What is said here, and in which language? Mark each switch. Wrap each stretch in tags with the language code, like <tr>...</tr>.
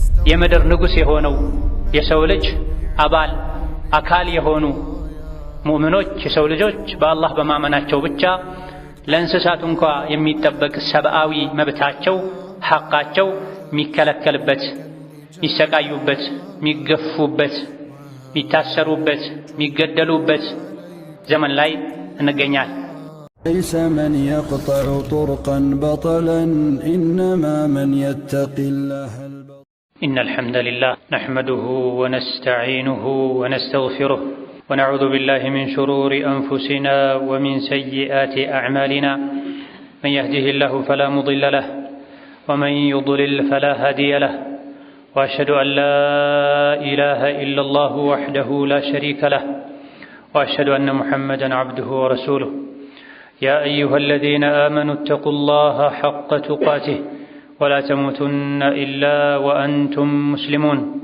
<am>የምድር ንጉሥ የሆነው የሰው ልጅ አባል አካል የሆኑ ሙእሚኖች የሰው ልጆች በአላህ በማመናቸው ብቻ ለእንስሳት እንኳ የሚጠበቅ ሰብአዊ መብታቸው ሐቃቸው የሚከለከልበት፣ የሚሰቃዩበት፣ የሚገፉበት፣ የሚታሰሩበት፣ የሚገደሉበት ዘመን ላይ እንገኛለን።</am> <ar>ليس من يقطع طرقا بطلا إنما من يتقي الله. إن الحمد لله نحمده ونستعينه ونستغفره ونعوذ بالله من شرور أنفسنا ومن سيئات أعمالنا من يهده الله فلا مضل له ومن يضلل فلا هادي له وأشهد أن لا إله إلا الله وحده لا شريك له وأشهد أن محمدا عبده ورسوله يا أيها الذين آمنوا اتقوا الله حق تقاته ولا تموتن إلا وأنتم مسلمون</ar>